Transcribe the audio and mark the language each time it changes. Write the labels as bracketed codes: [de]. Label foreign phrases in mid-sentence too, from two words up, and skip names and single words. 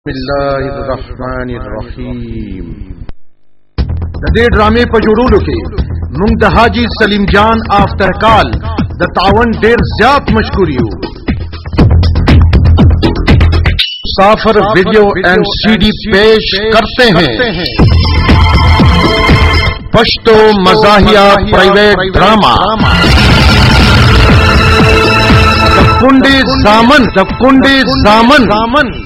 [ar] بسم الله الرحمن الرحیم. [ps] د دې ډرامې په جوړولو کې موږ د حاجی سلیم جان آفتر کال د تعاون ډیر زیات مشکور یو. [ur] سافر ویڈیو اینڈ سی ڈی پیش کرتے ہیں پشتو مزاحیہ پرائیویٹ ڈرامہ د کنډې زامن